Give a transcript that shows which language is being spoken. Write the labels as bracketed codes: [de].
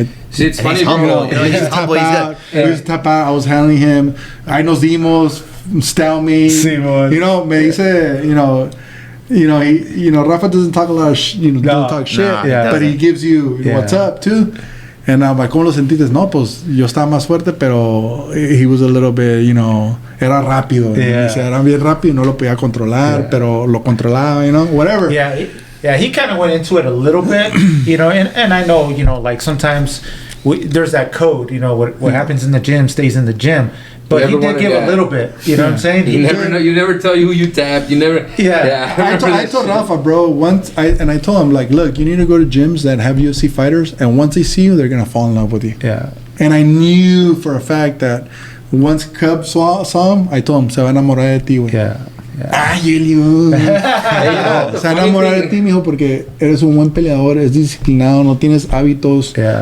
[en] See, it's funny. He's humble. You know, he's humble. He's tap out. I was handling him. I know Zimos, style me. You know, [es] me dice, [en] you know, Rafa doesn't talk a lot of doesn't talk shit, but he gives you what's up too. And I'm like, [es] ¿cómo lo sentiste? No, pues yo estaba más fuerte, pero [en] he was a little bit, you know, [es] era rápido. Dice, era bien rápido, no lo podía controlar, pero lo controlaba, [en] you know, whatever. Yeah, he kind of went into it a little bit, you know, and I know, you know, like sometimes there's that code, you know, what happens in the gym stays in the gym. But he did give a little bit, you know what I'm saying? You never know. You never tell you who you tapped. You never. I told Rafa, bro, once I told him, like, look, you need to go to gyms that have UFC fighters, and once they see you, they're gonna fall in love with you. Yeah. And I knew for a fact that once Cub saw him, I told him, [es] se va a enamorar de ti, güey. Ay, Elio. Se va a enamorar de ti, mijo, porque eres un buen peleador, es disciplinado, no tienes hábitos.